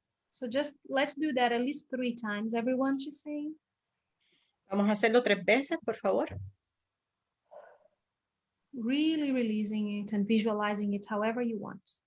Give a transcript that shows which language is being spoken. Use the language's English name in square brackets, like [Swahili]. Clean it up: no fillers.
[English] So just let's do that at least 3 times, everyone, she's saying. [Spanish] Vamos a hacerlo 3 veces, por favor. [English] Really releasing it and visualizing it however you want.